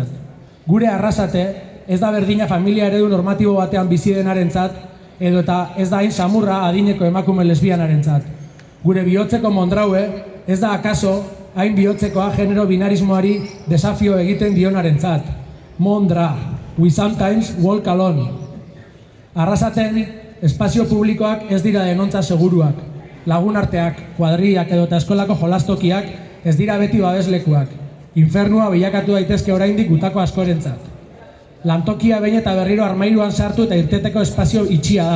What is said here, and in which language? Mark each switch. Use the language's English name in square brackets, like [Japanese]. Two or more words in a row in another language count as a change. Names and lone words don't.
[Basque] Gure Arrasate ez da berdina familia eredu normatibo batean bizi denarentzat, edota ez da hain samurra adineko emakume lesbianarentzat. Gure bihotzeko Mondraue ez da akaso hain bihotzekoa genero binarismoari desafio egiten dionarentzat. Mondra, [English] we sometimes walk alone. [Basque] Arrasaten espazio publikoak ez dira denontza seguruak. Lagunarteak, kuadriak edota eskolako jolastokiak ez dira beti babeslekuak. Infernua bilakatu daitezke oraindik gutako askorentzat. Lantokia behin eta berriro armairuan sartu eta irteteko espazio itxia da.